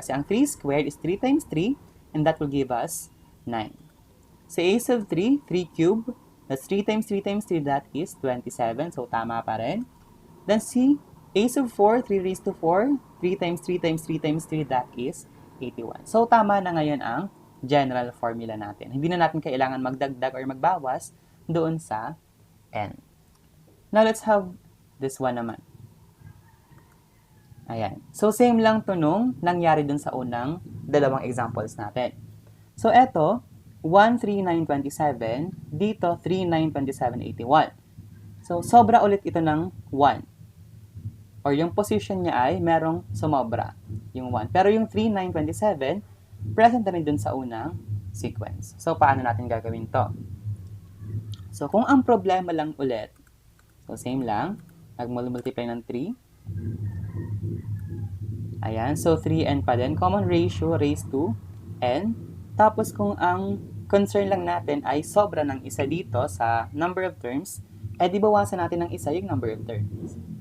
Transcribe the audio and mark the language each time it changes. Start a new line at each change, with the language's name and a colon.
Filipino: Kasi ang
English: 3 squared is 3 times 3, and that will give us 9. So, a sub 3, 3 cubed, that's 3 times 3 times 3, that is 27.
Filipino: So, tama pa rin.
English: Then, si a sub 4, 3 raised to 4, 3 times 3 times 3 times 3, that is 81.
Filipino: So, tama na ngayon ang general formula natin. Hindi na natin kailangan magdagdag or magbawas doon sa n.
English: Now, let's have this one naman.
Filipino: Ayan. So, same lang to nung nangyari dun sa unang dalawang examples natin. So, eto, 1, 3, 9, 27. Dito, 3, 9, 27, 81. So, sobra ulit ito ng 1. Or yung position niya ay merong sumobra, yung 1. Pero yung 3, 9, 27, present na rin dun sa unang sequence. So, paano natin gagawin to? So, kung ang problema lang ulit, so, same lang, nag-multiply ng 3. Ayan, so 3n pa din.
English: Common ratio raised to n.
Filipino: Tapos kung ang concern lang natin ay sobra ng isa dito sa number of terms, edi bawasan natin ng isa yung number of terms.